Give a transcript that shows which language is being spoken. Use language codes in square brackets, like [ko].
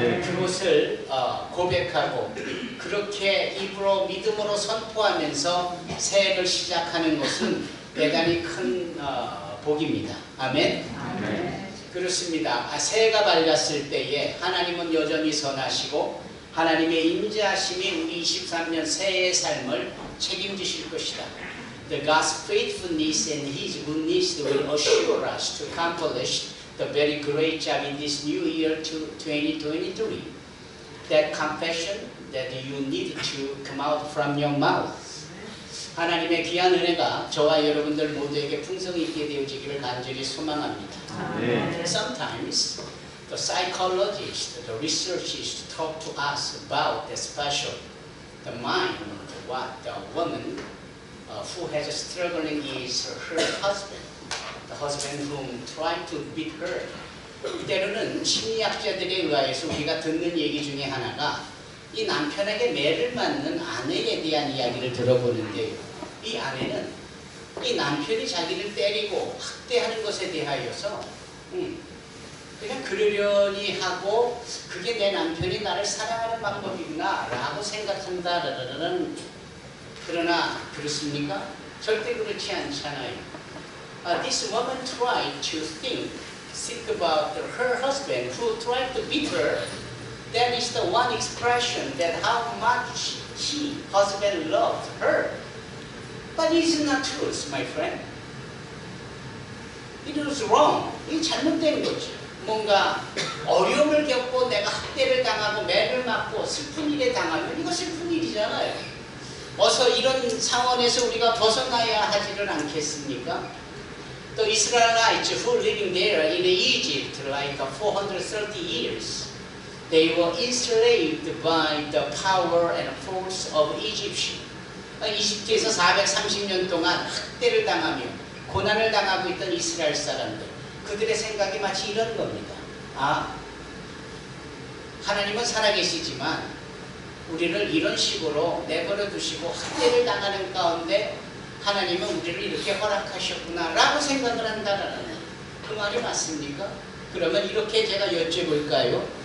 [ko] 그것을 고백하고 그렇게 입으로 믿음으로 선포하면서 새해를 시작하는 것은 대단히 큰 복입니다. 아멘? 그렇습니다. 새해가 밝았을 때에 하나님은 여전히 선하시고 하나님의 인자하심이 우리 23년 새해의 삶을 책임지실 것이다. [en] The God's faithfulness and His goodness will assure us to accomplish the very great job in this new year 2023. That confession that you need to come out from your mouth. [ko] 하나님의 귀한 은혜가 저와 여러분들 모두에게 풍성히 있게 되어지기를 간절히 소망합니다. [en] Sometimes the psychologists, the researchers talk to us about the special, the mind, what the woman who has a struggling is her husband, the husband whom tried to beat her. [ko] 때로는 심리학자들에 의하여서 우리가 듣는 얘기 중에 하나가 이 남편에게 매를 맞는 아내에 대한 이야기를 들어보는데요. 이 아내는 이 남편이 자기를 때리고 학대하는 것에 대하여서 그냥 그러려니 하고 그게 내 남편이 나를 사랑하는 방법이구나 라고 생각한다라는 그러나 그렇습니까? 절대 그렇지 않잖아요. [en] This woman tried to think about her husband who tried to beat her. That is the one expression that how much husband loved her. But it is not true, my friend. It was wrong. [ko] 이 잘못된 거죠. 뭔가 어려움을 겪고 내가 학대를 당하고 매를 맞고 슬픈 일에 당하면 이거 슬픈 일이잖아요. 어서 이런 상황에서 우리가 벗어나야 하지를 않겠습니까? 또 이스라엘이 [en] tes who living there in Egypt like 430 years. They were enslaved by the power and force of Egyptian. [ko] 이집트에서 430년 동안 학대를 당하며 고난을 당하고 있던 이스라엘 사람들. 그들의 생각이 마치 이런 겁니다. 하나님은 살아계시지만 우리를 이런 식으로 내버려 두시고 학대를 당하는 가운데 하나님은 우리를 이렇게 허락하셨구나 라고 생각을 한다라는 그 말이 맞습니까? 그러면 이렇게 제가 여쭤볼까요?